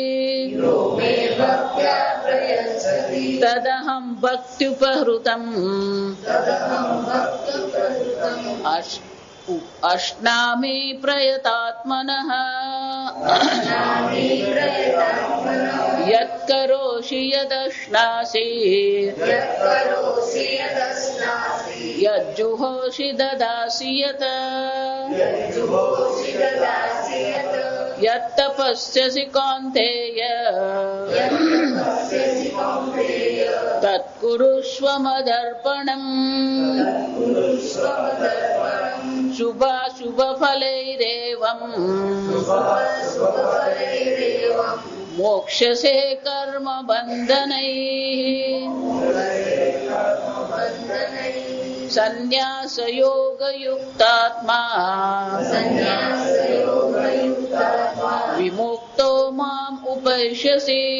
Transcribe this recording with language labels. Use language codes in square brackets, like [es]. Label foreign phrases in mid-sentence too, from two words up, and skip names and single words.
[sa] तदहं भक्त्युपहृतम् अश्नामि प्रयतात्मनः यत्करोषि यदश्नासि यज्जुहोषि ददासि यत् यत्तपस्यसि कौन्तेय तत्कुरुष्व मदर्पणम शुभाशुभ फलैरेवम मोक्षसे कर्म बंधनैः संन्यास योग युक्तात्मा विमुक्तो माम उपैष्यसी.